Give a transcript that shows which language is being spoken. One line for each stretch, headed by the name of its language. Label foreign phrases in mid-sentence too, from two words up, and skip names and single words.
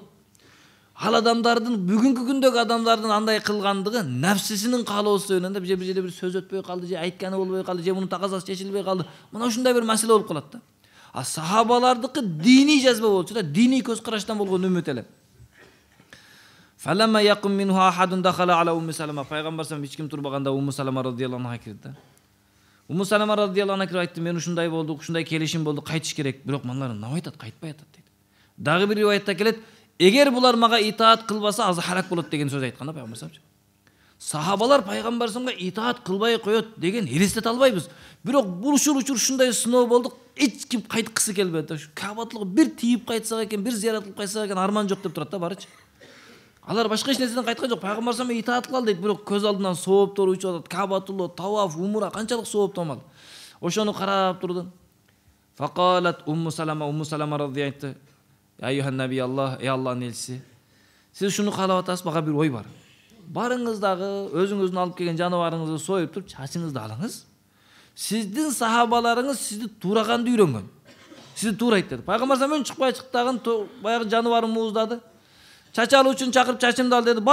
Kyrgyz: Ал адамдардын бүгүнкү күндөгү адамдардын андай кылгандыгы нафсисинин каалоосу менен да, бир жерде бир сөз өтпөй калды, же айтканы болбой калды, же мунун таказасы чечилбей калды. Мына ушундай бир маселе болуп калат да. А сахабалардыкы диний жазба болчу да, диний көз караштан болгон үмүт эле.
Arabic: فلما يقم منه أحد دخل على أم سلمة.
Kyrgyz: Пайгамбар салам эч ким турбаганда Умму Салама радиаллаху анха кирди да. Умму Салама радиаллаху анха кирип айтты, мен ушундай болду, ушундай келишим болду, кайтыш керек. Бирок мыналар нема айтат, кайтпай атат дейт. Дагы бир риwayatта келет, эгер булар мага итаат кылбаса, азы халак болот деген сөз айткан да пайгамбар салам. Сахабалар пайгамбар саламга итаат кылбай коёт деген элестете албайбыз. Бирок бул ушундай сыноо болду, эч ким кайткысы келбеди. Кабатылга бир тийип кайтсак экен, бир зиярат кылып кайтсак экен, арман жок деп турат да барычы. Алар башка эч нерседен кайткан жок. Пайгамбар салам итаат кыл дейт, бирок көз алдынан сооптор учуп атат. Кабатулла, таваф, умра канчалык сооптомал. Ошону карап турду.
Arabic: فقالت أم سلمة رضي الله عنها: "أيها نبي الله,
Kyrgyz: ey Аллахтын элчиси, сиз ушуну каалап атасыз, мага бир ой бар. Барыңыз дагы өзүңүздүн алып келген жаныбарыңызды союп туруп, чачыңызды алыңыз. Сиздин сахабаларыңыз сизди тураганды үйрөнгөн. Сизди туурайт" деди. Пайгамбар салам чыкпай чыктаган баягы жаныбарын мууздады. Чач алуу үчүн чакырып чачымды ал деди.